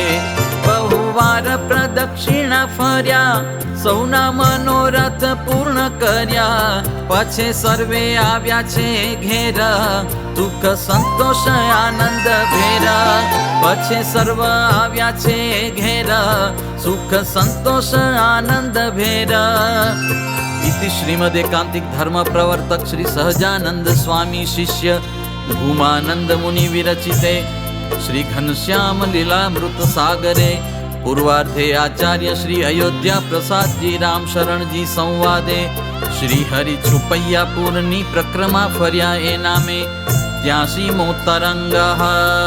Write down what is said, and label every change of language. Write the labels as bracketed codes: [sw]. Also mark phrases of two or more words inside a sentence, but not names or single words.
[gu] બહુવાર પ્રદક્ષિણા ફર્યા, સૌના મનોરથ પૂર્ણ કર્યા. પછી સર્વે આવ્યા છે ઘેર, સુખ સંતોષ આનંદ ભેર. પછી સર્વ આવ્યા છે ઘેર, સુખ સંતોષ આનંદ ભેર. [sa] इति श्रीमद् एकांतिक धर्म प्रवर्तक श्री सहजानंद स्वामी शिष्य भूमानंद मुनि विरचिते श्री घनश्याम लीलामृत सागरे पूर्वार्धे आचार्य श्री अयोध्या प्रसाद जी राम शरण जी संवादे श्री हरि [gu] છુપૈયાપુરની પ્રક્રમા ફર્યા એ નામે [sa] 83मो तरंग.